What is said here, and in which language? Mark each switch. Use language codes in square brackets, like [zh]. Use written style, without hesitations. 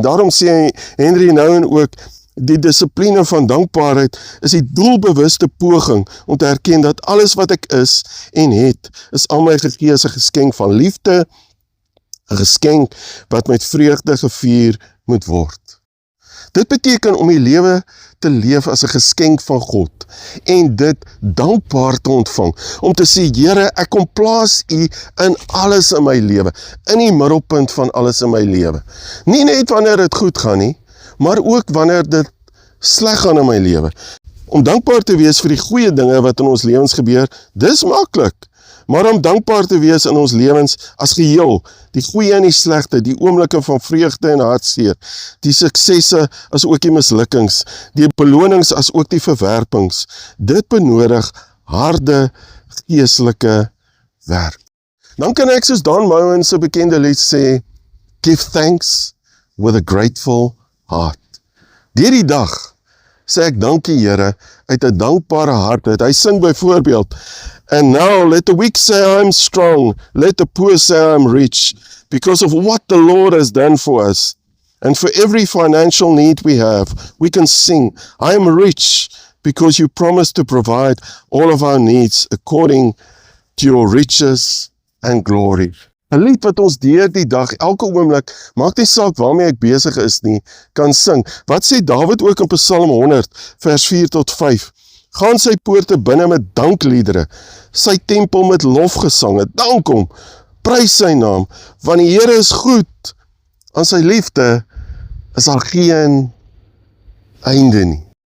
[af] Daarom sê Henry Nouwen ook, die dissipline van dankbaarheid is die doelbewuste poging om te erken dat alles wat ek is en het, is aan my gegee as 'n geskenk van liefde, 'n geskenk wat met vreugde gevier moet word. Dit beteken om die lewe te leef as 'n geskenk van God en dit dankbaar te ontvang, om te sê, Here, ek kom plaas U in alles in my lewe, in die middelpunt van alles in my lewe. Nie net wanneer dit goed gaan nie, maar ook wanneer dit sleg gaan in my lewe. Om dankbaar te wees vir die goeie dinge wat in ons lewens gebeur, dis maklik. Maar om dankbaar te wees in ons lewens as geheel, die goeie en die slegte, die oomblikke van vreugde en hartseer, die suksesse as ook die mislukkings, die belonings as ook die verwerpings, dit benodig harde geestelike werk. Dan kan ek soos Don Moen se bekende lied sê, [en] give thanks with a grateful heart. [af] Deur die dag sê ek dankie Here uit 'n dankbare hart uit. Hy sing byvoorbeeld, [en] and now let the weak say I'm strong, let the poor say I'm rich, because of what the Lord has done for us. And for every financial need we have, we can sing, I am rich, because you promised to provide all of our needs according to your riches and glory. [af] 'n lied wat ons deur die dag, elke oomblik, maak nie saak waarmee ek besig is nie, kan sing. Wat sê Dawid ook in Psalm 100, vers 4 tot 5? Gaan sy poorte binne met dankliedere, sy tempel met lofgesange, dank hom, prys sy naam, want die Here is goed, aan sy liefde is daar geen einde nie.